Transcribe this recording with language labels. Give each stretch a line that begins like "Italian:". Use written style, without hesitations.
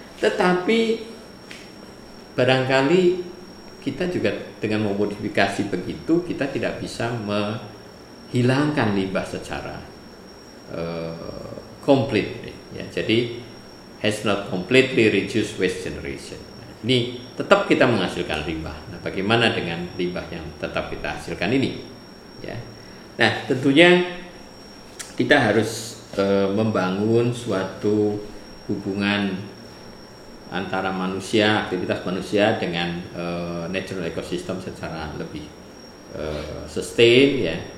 Indonesian: Tetapi barangkali kita juga dengan memodifikasi begitu, kita tidak bisa menghilangkan limbah secara complete, ya.
English: Jadi has not completely reduced waste generation.
Indonesian: Nah, ini tetap kita menghasilkan limbah. Nah, bagaimana dengan limbah yang tetap kita hasilkan ini? Ya. Nah, tentunya kita harus membangun suatu hubungan antara manusia, aktivitas manusia dengan natural ecosystem secara lebih sustain, ya.